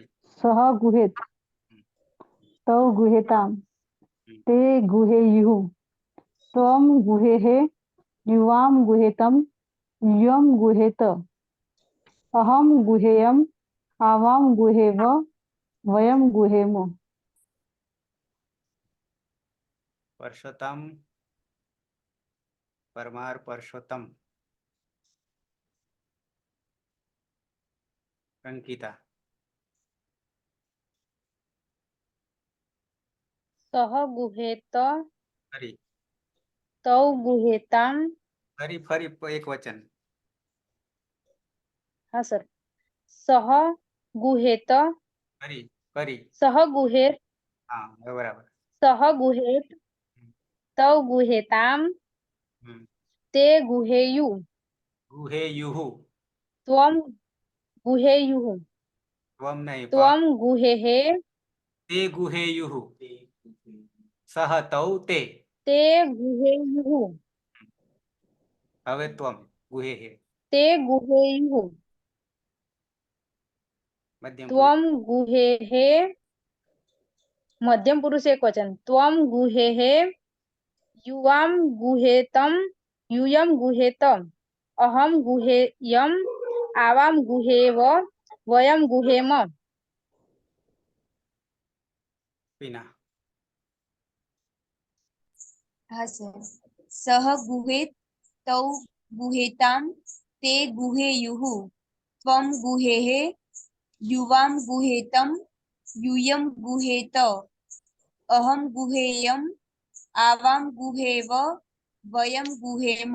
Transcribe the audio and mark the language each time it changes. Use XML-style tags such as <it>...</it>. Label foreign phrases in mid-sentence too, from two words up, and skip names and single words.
<sa>सः गुहेत तौ गुहेतां ते गुहेयुः त्वं गुहेः युवां गुहेतं युयं गुहेत अहं गुहेयम् आवां गुहेव वयं गुहेम</sa> <gu>પરસોત્તમ પરમાર પરસોત્તમ અંકિતા</gu> <sa>सः गुहेत</sa> <gu>ફરી</gu> <sa>तौ गुहेतां</sa> <gu>ફરી ફરી એક વચન</gu> <hi>हाँ सर</hi> <sa>सः गुहेत</sa> <gu>ફરી ફરી</gu> <sa>सः गुहेत</sa> <gu>હા બરાબર</gu> <sa>सः गुहेत तौ गुहेतां ते गुहेयु ગુહેયુઃ त्वं गुहेयुः</sa> <gu>ત્વમ નહીં</gu> <sa>त्वं गुहेः ते गुहेयुः सः तौ ते ते गुहेयुः હવે त्वं गुहेः ते गुहेयुः</sa> <gu>મધ્યમ</gu> <sa>त्वं गुहेः मध्यम पुरुष एक वचन त्वं गुहेः युवां गुहेतं यूयं गुहेत अहं गुहेयम् आवां गुहेव वयं गुहेम પીના.</sa> <gu>હા સર.</gu> <sa>सः गुहेत तौ गुहेतां ते गुहेयुः त्वं गुहेः युवां गुहेतं यूयं गुहेत अहं गुहेयम् आवां गुहेव वयं गुहेम.</sa>